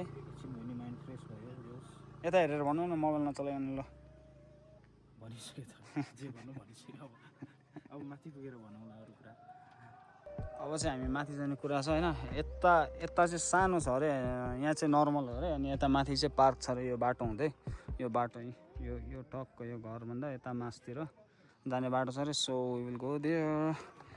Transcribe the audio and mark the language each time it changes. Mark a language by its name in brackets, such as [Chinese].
[Nepali] एकछिन हुने mind fresh भयो। यता हेरेर भनौँ न, मोबाइल नचलाइनु ल। भनिसक्यो त, जे भन्नु भनिसक्यो। अब माथि पुगेर भनौँला अरू कुरा। अब चाहिँ हामी माथि जाने कुरा छ होइन। यता चाहिँ सानो छ अरे, यहाँ चाहिँ नर्मल हो अरे। अनि यता माथि चाहिँ पार्क छ अरे। यो बाटो हुँदै, यो बाटो यो टक्क यो घरभन्दा यता मासतिर जाने बाटो छ अरे। [English] So we will go there.